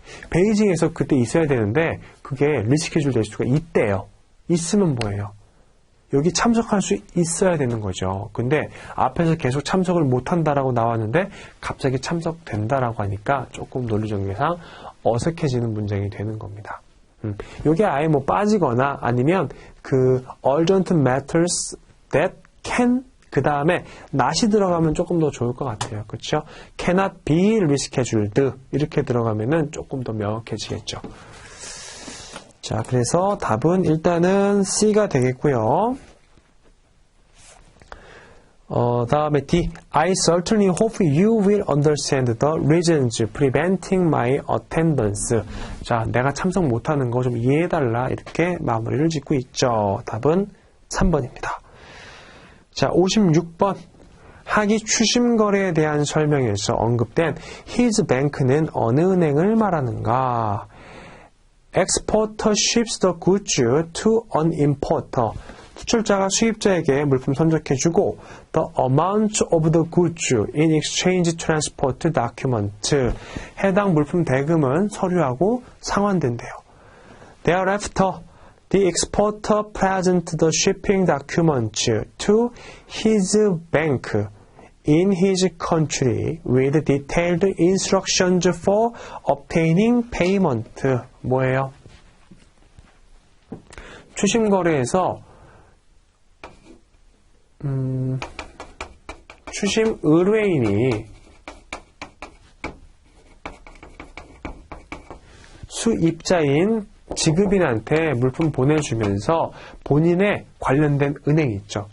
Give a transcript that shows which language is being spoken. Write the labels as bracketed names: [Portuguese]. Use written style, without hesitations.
[Korean] 베이징에서 그때 있어야 되는데 그게 리스케줄 될 수가 있대요. 있으면 뭐예요? 여기 참석할 수 있어야 되는 거죠. 근데 앞에서 계속 참석을 못한다라고 나왔는데 갑자기 참석된다라고 하니까 조금 논리전개상 어색해지는 문장이 되는 겁니다. 여기 아예 빠지거나 아니면 그 [English] urgent matters that can [Korean] 그 다음에 not이 들어가면 조금 더 좋을 것 같아요. 그렇죠? [English] cannot be rescheduled [Korean] 이렇게 들어가면은 조금 더 명확해지겠죠. 자, 그래서 답은 일단은 C가 되겠고요. 다음에 D. [English] I certainly hope you will understand the reasons preventing my attendance. [Korean] 자, 내가 참석 못하는 거 좀 이해해달라 이렇게 마무리를 짓고 있죠. 답은 3번입니다. 자, 56번. 하기 추심 거래에 대한 설명에서 언급된 his bank는 어느 은행을 말하는가? [English] Exporter ships the goods to an importer. [Korean] 수출자가 수입자에게 물품 선적해주고 [English] the amount of the goods in exchange transport document. [Korean] 해당 물품 대금은 서류하고 상환된대요. [English] Thereafter, the exporter presents the shipping documents to his bank in his country with detailed instructions for obtaining payment. [Korean] 뭐예요? 추심거래에서 추심 의뢰인이 수입자인 지급인한테 물품 보내주면서 본인의 관련된 은행이 있죠.